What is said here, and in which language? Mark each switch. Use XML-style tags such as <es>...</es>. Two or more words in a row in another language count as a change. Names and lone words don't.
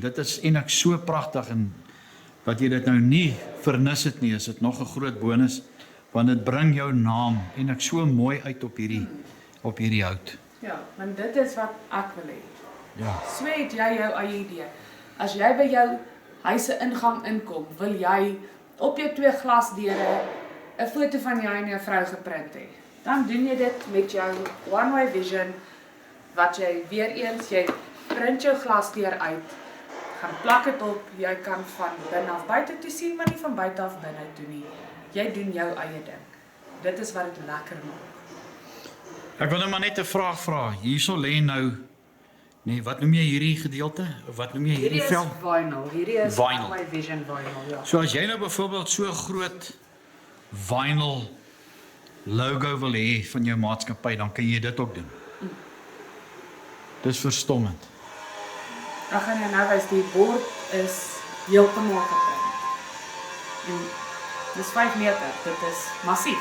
<af>Dit is eintlik so pragtig en dat jy dit nou nie vernis het nie, is dit nog 'n groot bonus want dit bring jou naam eintlik so mooi uit op hierdie hout. Ja, want dit is wat ek wil hê. Ja. So het jy jou eie idee. As jy by jou huis se ingang inkom, wil jy op jou 2 glasdeure 'n foto van jou en jou vrou geprint hê. Dan doen jy dit met jou</af> <en>one-way vision</en> <af>wat jy weer eens jy print jou glasdeur uit, gaan plak dit op, jy kan van binne af buite toe sien, maar nie van buite af binne toe nie. Jy doen jou eie ding. Dit is wat dit lekker maak. Ek wil nou maar net 'n vraag vra. Hierso lê nou nee, wat noem jy hierdie gedeelte? Of wat noem jy hierdie is vel? vinyl. Hierdie is Vinyl.</af> <en>one-way vision vinyl,</en> <af>ja. So as jy nou byvoorbeeld so groot vinyl logo wil hê van jou maatskappy, dan kan jy dit ook doen. Dis verstommend. Ek gaan jou nou wys, die bord is heeltemal geprint. En dis 5 meter, dit is massief.</af>